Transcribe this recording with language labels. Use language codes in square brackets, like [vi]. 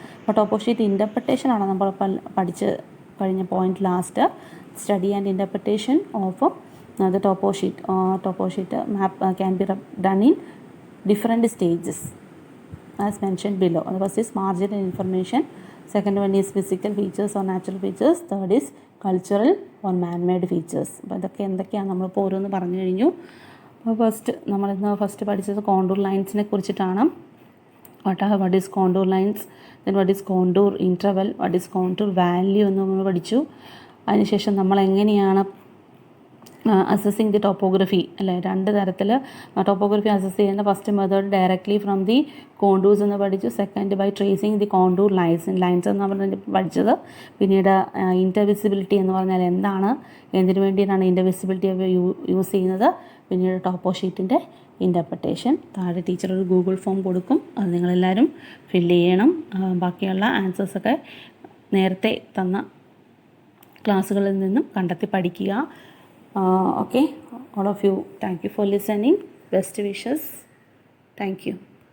[ml] അപ്പോൾ ടോപ്പോ ഷീറ്റ് ഇൻ്റർപ്രിട്ടേഷനാണ് നമ്മൾ പഠിച്ച് കഴിഞ്ഞ point last. [en] Study and interpretation of the topo sheet map can be done in different stages as mentioned below. The first is marginal information, second one is physical features or natural features, third is cultural or man-made features. [ml] അപ്പോൾ ഇതൊക്കെ എന്തൊക്കെയാണ് നമ്മളിപ്പോൾ ഓരോന്ന് പറഞ്ഞു കഴിഞ്ഞു. അപ്പോൾ നമ്മളിന്ന് first പഠിച്ചത് കോണ്ടൂർ ലൈൻസിനെ കുറിച്ചിട്ടാണ്. [en] what is contour lines, then what is contour interval, what is contour value [ml] എന്ന് നമ്മൾ പഠിച്ചു. അതിനുശേഷം നമ്മൾ എങ്ങനെയാണ് [en] assessing the topography [ml] അല്ലേ, രണ്ട് തരത്തിൽ ടോപ്പോഗ്രഫി അസസ് ചെയ്യുന്ന. First method [en] directly from the contours [ml] എന്ന് പഠിച്ചു. Second [en] by tracing the contour lines [ml] എന്ന് പറഞ്ഞ് പഠിച്ചത്. പിന്നീട് ഇൻ്റർവിസിബിലിറ്റി എന്ന് പറഞ്ഞാൽ എന്താണ്, എന്തിനു വേണ്ടിയിട്ടാണ് ഇൻ്റർവിസിബിലിറ്റി യൂസ് ചെയ്യുന്നത്. പിന്നീട് ടോപ്പോ ഷീറ്റിൻ്റെ ഇൻ്റർപ്രിട്ടേഷൻ. താഴെ ടീച്ചർ ഒരു ഗൂഗിൾ ഫോം കൊടുക്കും, അത് നിങ്ങളെല്ലാവരും ഫില്ല് ചെയ്യണം. ബാക്കിയുള്ള ആൻസേഴ്സൊക്കെ നേരത്തെ തന്ന ക്ലാസ്സുകളിൽ നിന്നും കണ്ടെത്തി പഠിക്കുക. [en] Okay, all of you, thank you for listening. Best wishes. Thank you.